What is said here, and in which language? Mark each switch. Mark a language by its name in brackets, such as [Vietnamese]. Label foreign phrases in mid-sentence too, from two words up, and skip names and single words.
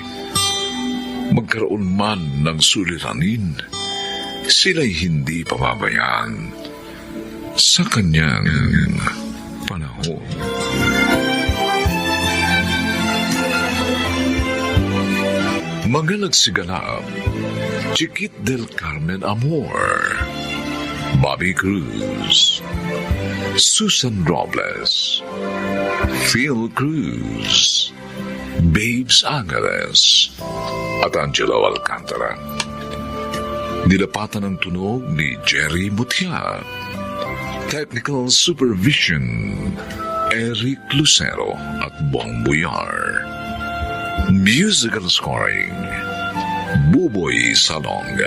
[Filipino] Magkaroon man ng suliranin, sila'y hindi pababayaan sa kanyang panahon. Mga nagsiganap, Chiquit del Carmen Amor, Bobby Cruz, Susan Robles, Phil Cruz, Babes Angeles at Angelo Alcantara. Nilapatan ng tunog ni Jerry Mutia. [English] Technical supervision, Eric Lucero at Bong Buyar. Musical scoring, Buboy Salonga.